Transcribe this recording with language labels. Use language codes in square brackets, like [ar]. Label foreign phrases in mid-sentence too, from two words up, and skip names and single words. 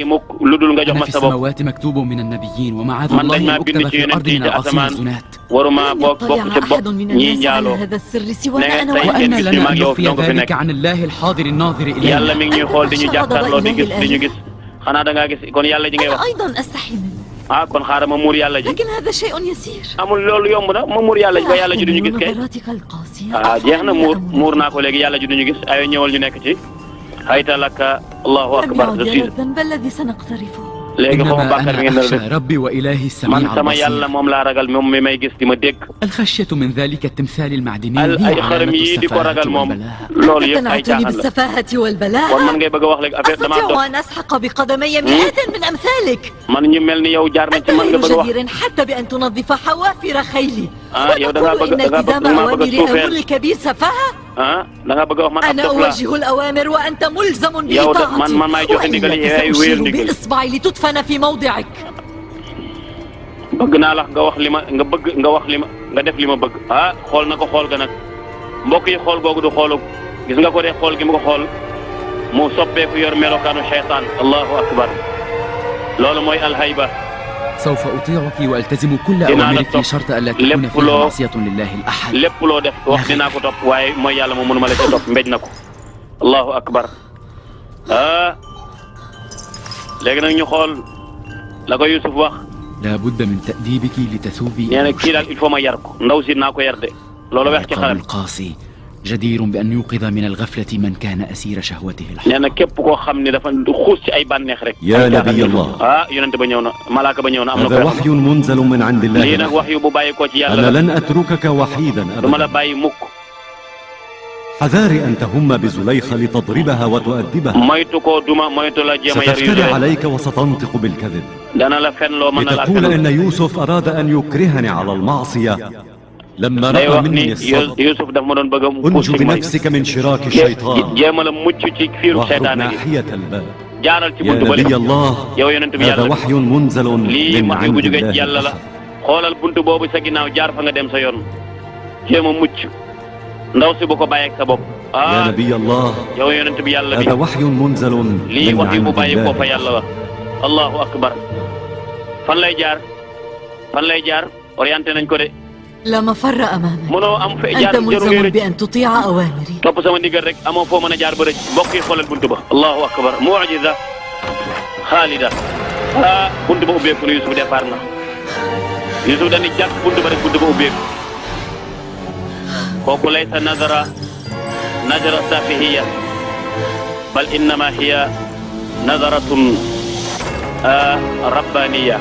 [ar] أنا في السماوات مكتوب من النبيين، ومعاذ الله أن أكتب في الأرض من العاصين الزنات. لن يطلع أحد من الناس على هذا السر سوانا أنا وأنت. وأن لنا أن نخفي ذلك عن الله الحاضر الناظر إلينا. أنا أيضا أستحي منه. [wo] kon xaaral ma muur yàlla ji. [ar] لكن هذا شيء يسير. [wo] amul loolu yomb na ma muur yàlla ji ba yàlla ji duñu gis kay. jeex na muur naa ko léegi yàlla ji duñu gis ay ñëwal ñu nekk ci. [ar] هيت لك الله أكبر. الذنب الذي سنقترفه. [wo] léegi foofu bàkkar bi ngeen [ar] إنما أخشى ربي وإلهي السميع البصير. [wo] man sama yàlla moom laa ragal moom mi may gis di ma dégg. [ar] الخشية من ذلك التمثال المعدني [wo] ay xërëm yi di ko ragal moom loolu yëpp ay caaxaan la. [ar] بالسفاهة والبلاء. [wo] kon man ngay bëgg a wax léegi affaire damaa dox. [ar] أستطيع أن أسحق بقدمي مئات من أمثالك. [wo] man ñu mel ni yow jaar nañ ci man nga bëgg a wax. [ar] جدير حتى بأن تنظف حوافر خيلي. [wo] yow da ngaa bëgg [ar] إن التزام أوامر أمر الكبير سفاهة. [wo] da nga bëgg a wax man [ar] أنا أوجه الأوامر وأنت ملزم بإطاعتي. وإلا سأشير بإصبعي لتدفن في موضعك. [wo] bëgg naa la nga wax li ma nga bëgg nga wax li ma nga def li ma bëgg. xool na ko xool ga nag mbokk yi xool googu du xoolu gis nga ko de xool gi mu ko xool mu soppeeku yor melokaanu seytaan. [ar] الله أكبر [wo] loolu mooy alhayba. [ar] سوف أطيعك وألتزم كل أوامرك شرط ألا تكون فيها معصية لله الأحد. [wo] lépp loo def wax dinaa ko topp waaye mooy yàlla moom mënuma la ca topp mbéj na ko. [ar] الله أكبر [wo] léegi nag ñu xool la ko Yusuf wax. [ar] لا بد من تأديبك لتثوبي. [wo] nee na kii daal [fr] il faut [wo] ma yar ko ndaw si naa ko yar de loolu wax ci xalam. [ar] القاسي جدير بأن يوقظ من الغفلة من كان أسير شهوته الحق. [wo] nee na képp koo xam ne dafa xuus ci ay bànneex rek. [ar] يا نبي الله. [wo] yonent ba ñëw na malaaka ba ñëw na am na. [ar] هذا وحي منزل من عند الله. [wo] lii nag wax yu bu bàyyi ko ci yàlla. [ar] أنا لن أتركك وحيدا أبدا. [wo] duma la bàyyi mukk. [ar] حذاري أن تهم بزليخة لتضربها وتؤدبها. [wo] moytu ko duma moytu la jéem a yar [ar] ستفتري عليك وستنطق بالكذب. [wo] dana la fen loo mën a la [ar] لتقول إن يوسف أراد أن يكرهني على المعصية لما رأى مني الصدق. [wo] Yusuf daf ma doon bëgg a [ar] انجو بنفسك من شراك الشيطان. [wo] jéem a la mucc ci fiiru [ar] واخرج [wo] seytaane gi. [ar] ناحية الباب. [wo] jaaral ci [ar] يا [wo] buntu bële. [ar] نبي الله. [wo] yow yonent bi [ar] هذا [wo] yàlla [ar] وحي منزل [wo] lii [ar] من [wo] wax yu bu [ar] عند [wo] jógee ci [ar] الله. [wo] yàlla la. xoolal buntu boobu sa ginnaaw jaar fa nga dem sa yoon. jéem a mucc ndaw si bu ko bàyyeeg sa bopp. [ar] يا نبي الله. [wo] yow yonent bi yàlla bi. [ar] هذا وحي منزل [wo] lii [ar] من [wo] wax yu bu [ar] عند [wo] bàyyi ko fa [ar] الله. [wo] yàlla la. [ar] الله أكبر [wo] fan lay jaar fan lay jaar orienté nañ ko de. [ar] لا مفر أمامك. [wo] mënoo am fa jaar [ar] أنت ملزم [wo] jarul [ar] بأن تطيع أوامري. [wo] topp sama ndigal rek amoo foo mën a jaar ba rëcc mbokk yi xoolal buntu ba. [ar] الله أكبر معجزة خالدة. [wo] buntu ba ubbeeku na Yusuf départ na. Yusuf dañuy jàpp buntu ba rek buntu ba ubbeeku. [ar] kooku ليس نظرة سفيهة بل إنما هي نظرة ربانية.